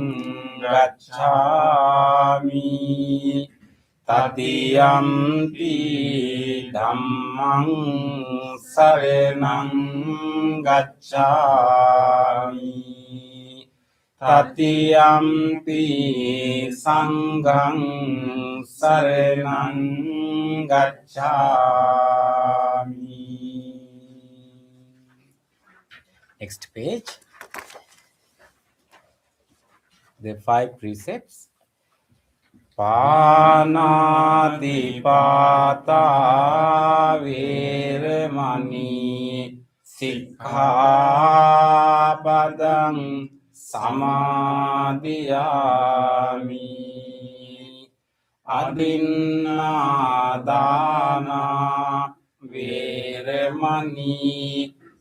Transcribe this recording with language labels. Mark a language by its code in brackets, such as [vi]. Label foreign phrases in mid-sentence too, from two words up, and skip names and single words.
[pi] gacchami, Tatiyampi dhammang saranang gacchami, Tatiyampi sanghang saranang gacchami. [en] Next page. The 5 precepts. [pi] Panati pata veramani sikkhapadang samadhiyami, adinna veramani